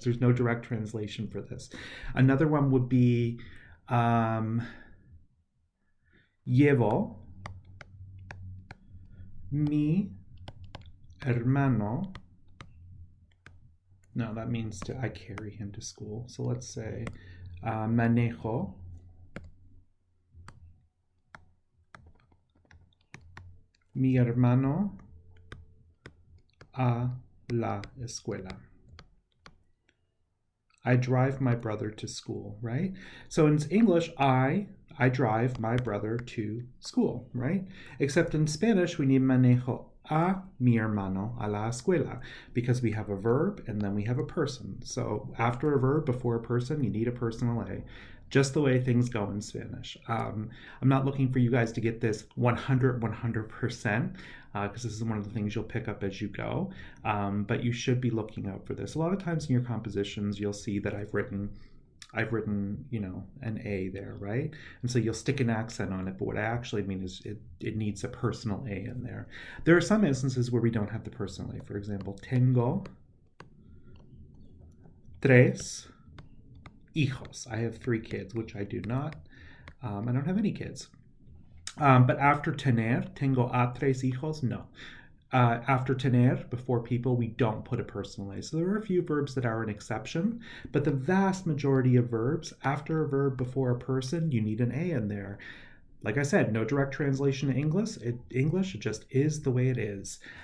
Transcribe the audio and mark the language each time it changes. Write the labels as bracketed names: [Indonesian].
[English] There's no direct translation for this. Another one would be [Spanish] llevo mi hermano. [English] No, that means I carry him to school. So let's say [Spanish] manejo mi hermano a la escuela. [English] I drive my brother to school, right? So in English, I drive my brother to school, right? Except in Spanish, we need [Spanish] manejo a mi hermano a la escuela [English] because we have a verb and then we have a person. So after a verb, before a person, you need a personal A. Just the way things go in Spanish. I'm not looking for you guys to get this 100%, because this is one of the things you'll pick up as you go. But you should be looking out for this. A lot of times in your compositions, you'll see that I've written, an A there, right? And so you'll stick an accent on it, but what I actually mean is it needs a personal A in there. There are some instances where we don't have the personal A. For example, [Spanish] tengo tres hijos. [English] I have 3 kids, which I do not. I don't have any kids. But after [Spanish] tener, tengo a 3 hijos, no. [English] After tener, before people, we don't put a personal A. So there are a few verbs that are an exception, but the vast majority of verbs, after a verb before a person, you need an A in there. Like I said, no direct translation to English. It just is the way it is.